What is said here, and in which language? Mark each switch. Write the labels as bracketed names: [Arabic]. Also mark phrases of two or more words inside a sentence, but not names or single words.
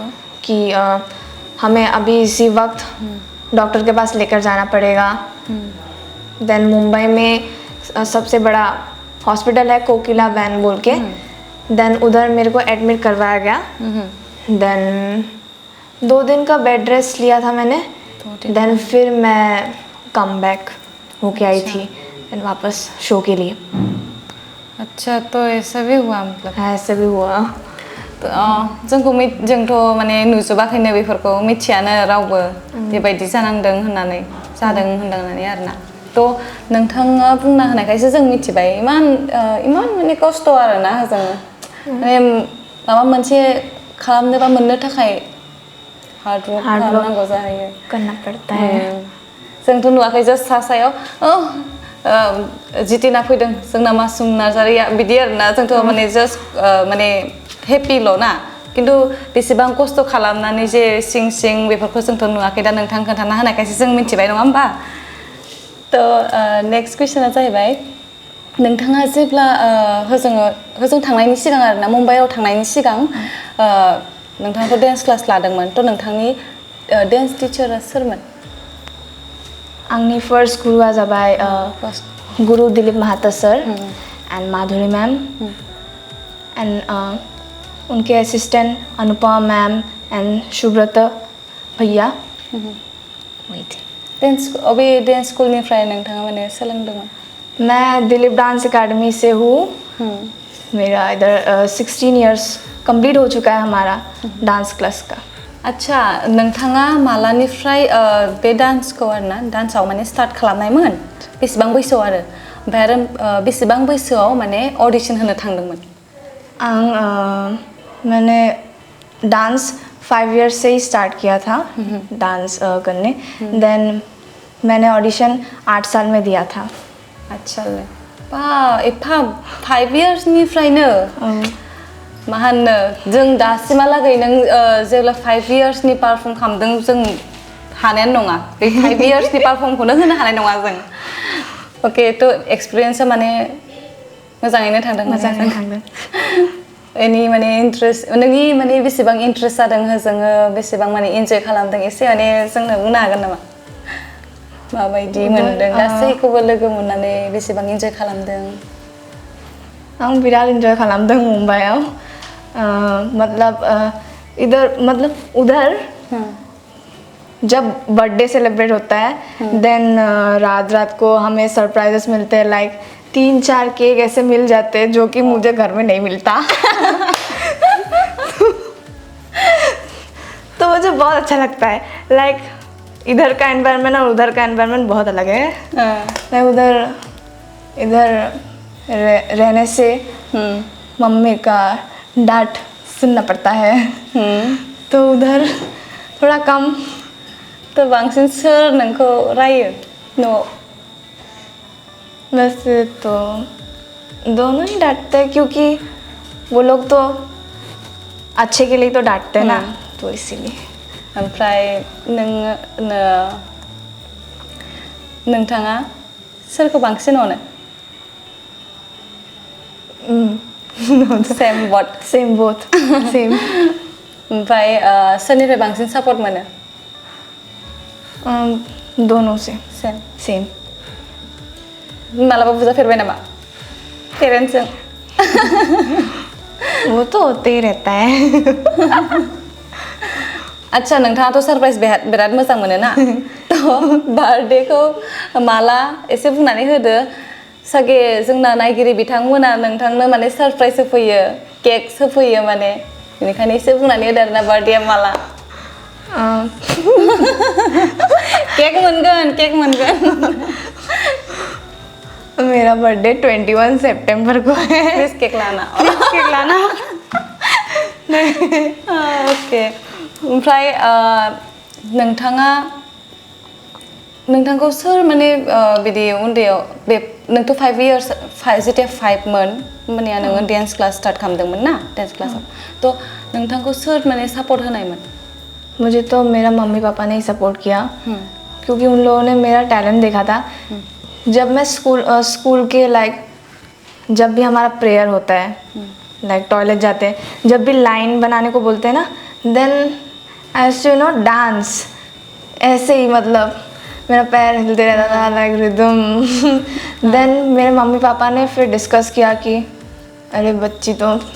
[Hindi] कि हमें अभी इसी वक्त डॉक्टर के पास लेकर जाना पड़ेगा देन मुंबई में सबसे बड़ा हॉस्पिटल है कोकिला बैन बोल के देन उधर मेरे को एडमिट करवाया गया देन 2 दिन का बेड रेस्ट लिया था मैंने देन फिर मैं [English] come back [Hindi] होके आई थी देन वापस शो के लिए अच्छा तो ऐसा भी हुआ मतलब हाँ ऐसे भी हुआ [Bodo] जोंथ' माने नुजोबाखैनो बेफोरखौ मिथियानो रावबो बेबायदि जानांदों होननानै जादों होननानै आरोना थ' नोंथाङा बुंना होनायखायसो जों मिथिबाय इमान माने खस्थ' आरोना होजों माने माबा मोनसे खालामनो बा मोननो थाखाय हार्ड वर्क खालामनांगौ जायो [Hindi] करना पड़ता है [Bodo] जोंथ' नुवाखै जास्ट सायाव जितिना फैदों जोंना मासुम नार्जारिया बिदि आरोना जोंथ' माने जास्ट माने हेपिल' ना किन्तु बेसेबां खस्थ' खालामनानै जे सिं बेफोरखौ जोंथ' नुवाखै दा नोंथां खोन्थाना होनायखायसो जों मिथिबाय नङा होमबा थ' नेक्स्ट कुइसना जाहैबाय नोंथाङा जेब्ला होजों थांनायनि सिगां आरोना मुम्बाइआव थांनायनि सिगां नोंथाङाथ' डान्स क्लास लादोंमोन थ' नोंथांनि डान्स टिचारा सोरमोन आंनि फर्स्ट गुरुआ जाबाय गुरु दिलीप महाता सर एंड माधुरी मैम एंड [Hindi] उनके असिस्टेंट [Bodo] अनुपमा मैम एंड सुब्रत भैया [Hindi] वही थे [Bodo] अबे डांस स्कूलनिफ्राय नोंथाङा माने सोलोंदोंमोन [Hindi] मैं दिलीप डांस एकेडमी से हूँ मेरा इधर 16 [English] years complete [Hindi] हो चुका है हमारा डांस क्लास का [Bodo] अच्छा नोंथाङा मालानिफ्राय बे डान्सखौ आरोना डान्सआव माने स्टार्ट खालामनायमोन बेसेबां बैसोआव आरो ओमफ्राय आरो बेसेबां बैसोआव माने ऑडिशन होनो थांदोंमोन [Hindi] मैंने डांस 5 इयर्स से ही स्टार्ट किया था डांस करने देन मैंने ऑडिशन 8 साल में दिया था [Bodo] अच्छा बा एफा 5 इयर्सनिफ्रायनो मा होनो जों दासिमहालागै नों जेब्ला 5 इयर्सनि पारफर्म खालामदों जों हानायानो नङा बे 5 इयर्सनि पारफर्मखौनो होनो हानाय नङा जों अके थ' एक्सपिरियेन्सआ माने मोजाङैनो थांदों एनि माने इन्ट्रेस्ट नोंनि माने बेसेबां इन्ट्रेस्ट जादों होजोङो बेसेबां माने इन्जय खालामदों एसे माने जोंनो बुंनो हागोन नामा माबायदि मोनदों गासैखौबो लोगो मोननानै बेसेबां इन्जय खालामदों हम बिराद इंजॉय खालामदों मुंबईआव [Hindi] मतलब उधर जब [English] birthday celebrate [Hindi] होता है देन रात रात को हमें सरप्राइजेस मिलते हैं लाइक 3-4 केक ऐसे मिल जाते हैं जो कि मुझे घर में नहीं मिलता तो मुझे बहुत अच्छा लगता है लाइक इधर का एनवायरनमेंट और उधर का एनवायरनमेंट बहुत अलग है मैं इधर रहने से मम्मी का डांट सुनना पड़ता है तो उधर थोड़ा कम [Bodo] तो बांसिन सोर नोंखौ रायो न'आव [Hindi] वैसे तो दोनों ही डांटते हैं क्योंकि वो लोग तो अच्छे के लिए तो डांटते हैं ना तो इसीलिए [Bodo] ओमफ्राय नोंथाङा सोरखौ बांसिन अनो [English] same but same both same [Bodo] ओमफ्राय सोरनिफ्राय बांसिन सापर्ट मोनो [Hindi] दोनों से सेम सेम [Bodo] मालाबा बुजाफेरबाय नामा पेरेन्ट्सजों [Hindi] वो तो होते ही रहता है [Bodo] आच्छा नोंथाङाथ' सरप्राइज बिराद मोजां मोनो ना थ' बार्थडेखौ माला एसे बुंनानै होदो सागे जोंना नायगिरि बिथांमोना नोंथांनो माने सरप्राइज होफैयो केक होफैयो माने बेनिखायनो एसे बुंनानै होदो आरोना बार्थडेआ माला केक मोनगोन [Hindi] मेरा बर्थडे 21 सितंबर को है प्लीज केक लाना [Bodo] ओके ओमफ्राय नोंथांखौ सोर माने बिदि उन्दैयाव बे नोंथ' 5 इयार्स जेथिया 5 मोन होमबानिया नोङो डान्स क्लास स्टार्ट खालामदोंमोन ना डान्स क्लासाव थ' नोंथांखौ सोर माने सापर्ट होनायमोन [Hindi] मुझे तो मेरा मम्मी पापा ने ही सपोर्ट किया क्योंकि उन लोगों ने मेरा टैलेंट देखा था जब मैं स्कूल के लाइक जब भी हमारा प्रेयर होता है लाइक टॉयलेट जाते हैं जब भी लाइन बनाने को बोलते हैं ना देन ऐसे डांस ऐसे ही मतलब मेरा पैर हिलते रहता था लाइक रिदम देन मेरे मम्मी पापा ने फिर डिस्कस किया कि अरे बच्ची तो